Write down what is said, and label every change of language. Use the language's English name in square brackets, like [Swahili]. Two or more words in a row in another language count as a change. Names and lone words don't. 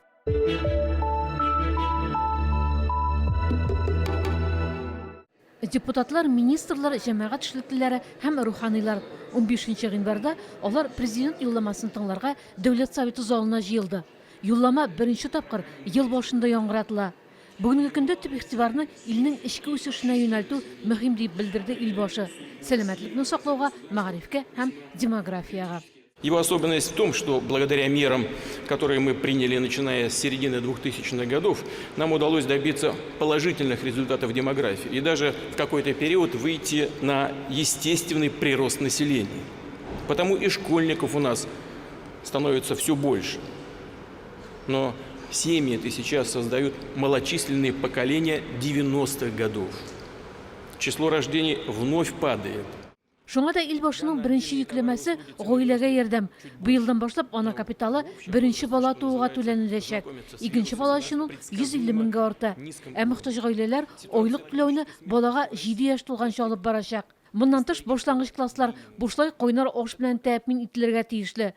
[Tatar] Депутатлар, министрлар, җәмәгать эшлеклеләре һәм руханийлар 15 гыйнварда алар президент юлламасын тыңларга Дәүләт Советы залына җыелды. Юллама беренче тапкыр ел башында яңгыратыла. Бүгенге көндә төп игътибарны илнең эчке үсешенә юнәлтү мөһим дип белдерде илбашы. Сәламәтлекне саклауга, мәгърифкә һәм демографияга. [Russian] Его особенность в том, что благодаря мерам, которые мы приняли, начиная с середины 2000-х годов, нам удалось добиться положительных результатов в демографии и даже в какой-то период выйти на естественный прирост населения. Потому и школьников у нас становится все больше. Но семьи это сейчас создают малочисленные поколения 90-х годов. Число рождений вновь падает. [Tatar] Шуңа да илбашының беренче йөкләмәсе гаиләгә ярдәм. Быелдан башлап ана капиталы беренче бала тууга түләнеләчәк. Икенче бала өчен 150 меңгә арта. Ә мохтаҗ гаиләләр айлык түләүне балага 7 яшь тулганча алып барачак. Моннан тыш башлангыч класслар бушлай кайнар аш белән тәэмин ителергә тиешле.